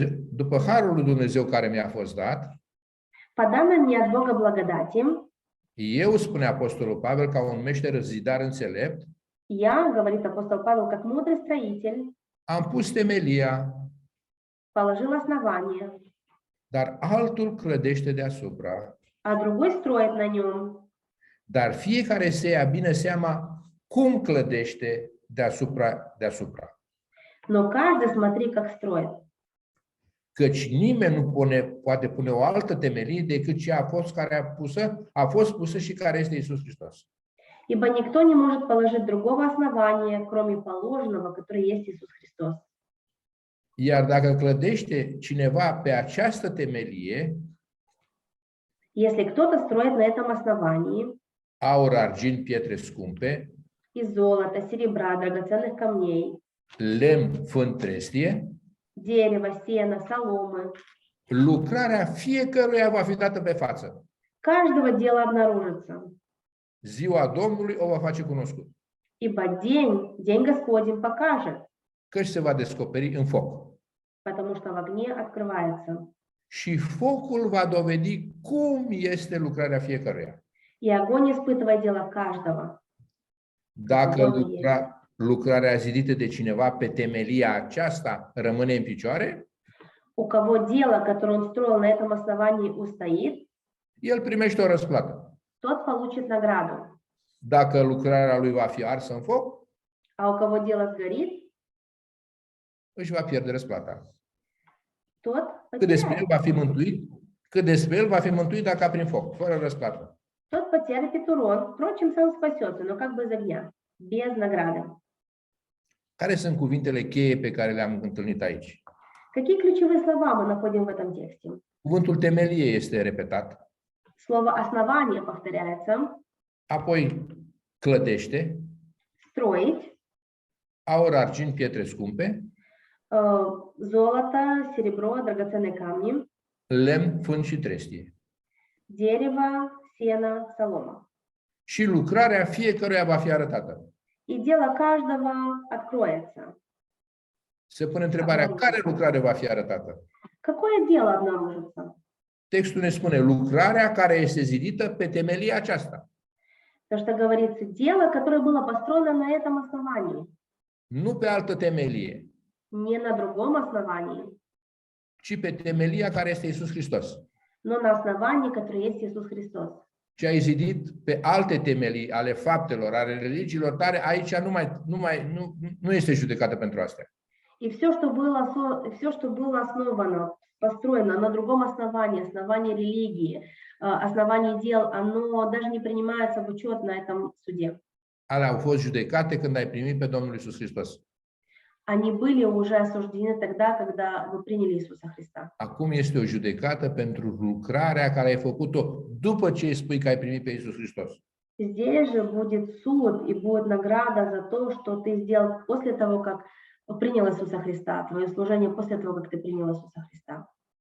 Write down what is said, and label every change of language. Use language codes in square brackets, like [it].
[ro] După harul lui Dumnezeu care mi-a fost dat, [ru] По данным мне от Бога благодати, [ro] eu, spune apostolul Pavel, ca un meșter zidar înțelept, [ru] я, говорит апостол Павел, как мудрый строитель, [ro] am pus temelia, [ru] положил основание, [ro] dar altul clădește deasupra. [ru] а другой строит на нем. [ro] Dar fiecare să ia bine seama cum clădește deasupra. [ru] Но каждый смотри, как строит. [ro] Căci nimeni nu poate pune o altă temelie decât cea a fost pusă și care este Iisus Hristos. [ru] Ибо никто не может положить другого основания, кроме положенного, которое есть Иисус Христос. [ro] Iar dacă clădește cineva pe această temelie, [ru] Если кто-то строит на этом основании [ro] aur, argint, pietre scumpe, [ru] из золота, серебра, драгоценных камней, [ro] lemn, fân, trestie, [ru] дерева, сена, соломы, [ro] lucrarea fiecăruia va fi dată pe față. [ru] каждого дела обнаружится. [ro] Ziua Domnului o va face cunoscut, [ru] Ибо день Господень покажет, [ro] căci se va descoperi în foc. [ru] потому что в огне открывается. [ro] Și focul va dovedi cum este lucrarea fiecăruia. [ru] И огонь испытывает дело каждого. [ro] Dacă lucrarea zidită de cineva pe temelia aceasta rămâne în picioare, [ru] У кого дело, которое он строил на этом основании, устоит, [ro] el primește o răsplată. [ru] тот получит награду. [ro] Dacă lucrarea lui va fi arsă în foc, [ru] А у кого дело сгорит, [ro] își va pierde răsplata. [ru] тот [ro] Cât despre el [ru] потеряет. [ro] va fi mântuit, dacă prin foc, fără răsplată. [ru] Тот потерпит урон. Впрочем, сам спасется, но как бы из огня, без награды. [ro] Care sunt cuvintele cheie pe care le-am întâlnit aici? [ru] Какие ключевые слова мы находим в этом тексте? [ro] Cuvântul temelie este repetat, [ru] Слово «основание» повторяется, [ro] apoi clădește, [ru] строить, [ro] aur, argint, pietre scumpe, [ru] золото, серебро, драгоценные камни, [ro] lemn, fân și trestie. [ru] дерево, сено, солома. [ro] Și lucrarea fiecăruia va fi arătată. [ru] И дело каждого откроется. [ro] Se pune întrebarea, care lucrare va fi arătată? [ru] Какое дело обнаружится? [ro] Textul ne spune, lucrarea care este zidită pe temelia aceasta. [ru] То, что говорится, дело, которое было построено на этом основании, [ro] Nu pe altă temelie, [ru] не на другом основании, [ro] ci pe temelia care este Iisus Hristos. [ru] но на основании, которое есть Иисус Христос. [ro] Ce ai zidit pe alte temelii ale faptelor, ale religiilor tale, aici nu este judecată pentru astea. [ru] И все, что было основано, построено на другом основании религии, основании дел, оно даже не принимается в учет на этом суде. [ro] Alea au fost judecate când ai primit pe Domnul Iisus Hristos. [ru] Они были уже осуждены тогда, когда вы приняли Иисуса Христа. [ro] Acum este o judecată pentru lucrarea care ai făcut-o după ce îi spui că ai primit pe Iisus Hristos. [ru] Здесь же будет суд и будет награда за то, что ты сделал после того, как принял Иисуса Христа, твое служение после того, как ты принял Иисуса Христа.